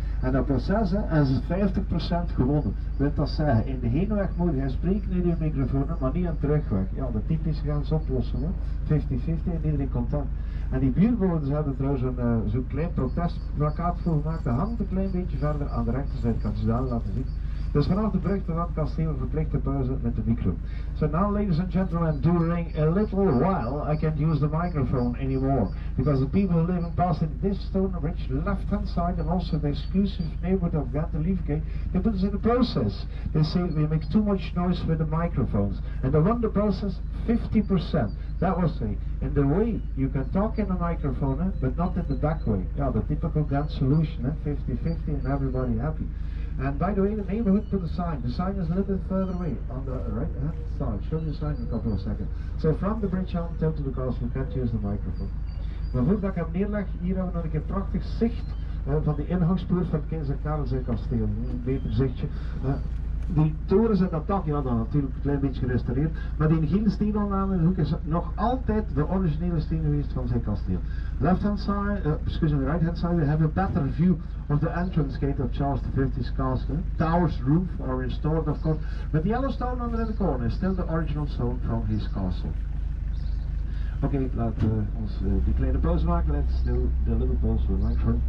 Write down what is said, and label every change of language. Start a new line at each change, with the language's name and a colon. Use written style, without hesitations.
Dutch: En dat proces hebben ze 50% gewonnen. Wil dat zeggen, in de heenweg moet je spreken in je microfoon, maar niet aan de terugweg. Ja, de typische gaan ze oplossen, 50-50 en iedereen contact. En die buurbewoners hebben trouwens zo'n klein protestplakkaat voor gemaakt. Dat hangt een klein beetje verder aan de rechterzijde, kan je daar laten zien. Dus vanaf de brug tot aan het kasteel verplichte pauze met de micro.
English: So now, ladies and gentlemen, during a little while I can't use the microphone anymore because the people living past in this stone rich left-hand side and also the exclusive neighborhood of Ghent Belgium, they put us in the process. They say we make too much noise with the microphones, and they run the process 50%. That was say, in the way you can talk in a microphone, but not in the back way. Yeah, the typical Ghent solution, 50-50 and everybody happy. And by the way, the neighborhood put a sign. The sign is a little bit further away, on the right hand side. Show you the sign in a couple of seconds. So from the bridge on down to the castle, you can't use the microphone.
Dutch: Maar voordat ik hem neerleg, hier hebben we nog een keer prachtig zicht van de ingangspoort van het Keizer Karel's kasteel. Een beter zichtje. Die torens en dat dak, ja, dat natuurlijk een klein beetje gerestaureerd, maar die gele steen aan de hoek is nog altijd de originele steen geweest van zijn kasteel.
English: Left hand side, excuse me, right hand side, we have a better view of the entrance gate of Charles V's castle. Tower's roof are restored, of course, but the yellow stone under the corner is still the original stone from his castle.
Dutch: Oké, laten we ons die kleine pauze maken.
English: Let's do the little pause with microphone.